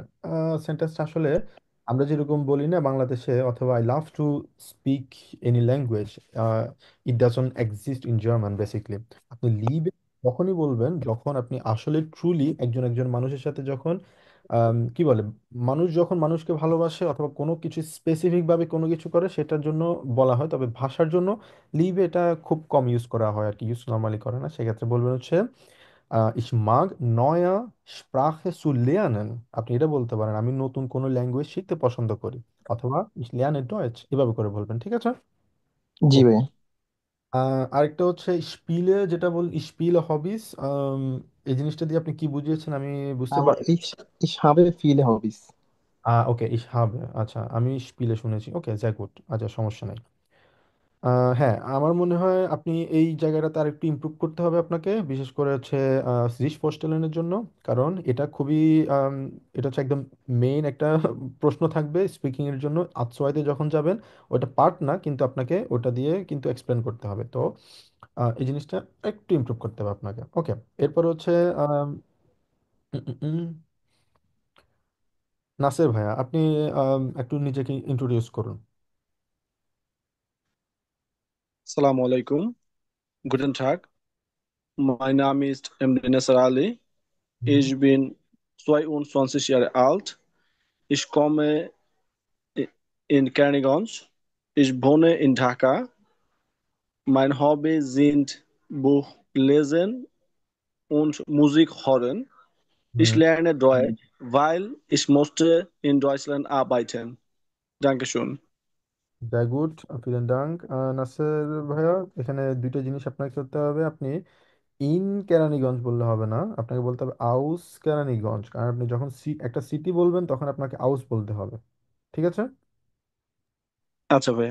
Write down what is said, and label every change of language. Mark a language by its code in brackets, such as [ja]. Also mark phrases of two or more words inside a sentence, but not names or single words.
[bn] সেন্টেন্সটা আসলে আমরা যেরকম বলি না বাংলাদেশে, অথবা [en] I love to speak any language, it doesn't exist in German basically. [bn] আপনি লিবে তখনই বলবেন যখন আপনি আসলে ট্রুলি একজন একজন মানুষের সাথে যখন কি বলে, মানুষ যখন মানুষকে ভালোবাসে অথবা কোনো কিছু স্পেসিফিক ভাবে কোনো কিছু করে সেটার জন্য বলা হয়। তবে ভাষার জন্য লিভ এটা খুব কম ইউজ করা হয় আর কি, [en] use normally [bn] করে না। সেক্ষেত্রে বলবেন হচ্ছে [de] ich mag neue Sprache zu lernen। [bn] আপনি এটা বলতে পারেন আমি নতুন কোনো ল্যাঙ্গুয়েজ শিখতে পছন্দ করি, অথবা [de] ich lerne Deutsch, [bn] এভাবে করে বলবেন, ঠিক আছে। জি ওকে। ভাইয়া। আরেকটা হচ্ছে স্পিলে, যেটা বল [de] Spiele Hobbys, [bn] এই জিনিসটা দিয়ে আপনি কি বুঝিয়েছেন আমি বুঝতে [de] Aber [bn] পারি। [de] ich habe viele Hobbys. ওকে, ich habe, [bn] আচ্ছা আমি স্পিলে শুনেছি, ওকে [de] sehr gut, [bn] আচ্ছা সমস্যা নাই। হ্যাঁ, আমার মনে হয় আপনি এই জায়গাটাতে আর একটু ইমপ্রুভ করতে হবে আপনাকে, বিশেষ করে হচ্ছে সিরিজ পোস্টেলের জন্য। কারণ এটা খুবই আম, এটা হচ্ছে একদম মেইন একটা প্রশ্ন থাকবে স্পিকিং এর জন্য। আতসোয়াইতে যখন যাবেন, ওটা পার্ট না কিন্তু আপনাকে ওটা দিয়ে কিন্তু এক্সপ্লেন করতে হবে। তো এই জিনিসটা একটু ইমপ্রুভ করতে হবে আপনাকে। ওকে, এরপর হচ্ছে আম, উম, উম, উম, নাসির ভাইয়া, আপনি একটু নিজেকে ইন্ট্রোডিউস করুন। [ar] السلام عليكم, [de] guten Tag, mein Name ist Emre Nasser Ali, হুম ich bin 22 Jahre alt, ich komme in Kernigans, ich wohne in Dhaka, mein Hobby sind Buch lesen und Musik hören, ich হুম lerne Deutsch, weil ich musste in Deutschland arbeiten. Dankeschön. sehr gut, vielen Dank. [bn] নাসের ভাইয়া, এখানে দুইটা জিনিস আপনাকে করতে হবে। আপনি ইন কেরানীগঞ্জ বললে হবে না, আপনাকে বলতে হবে আউস কেরানীগঞ্জ। কারণ আপনি যখন একটা সিটি বলবেন তখন আপনাকে আউস বলতে হবে, ঠিক আছে। আচ্ছা ভাইয়া।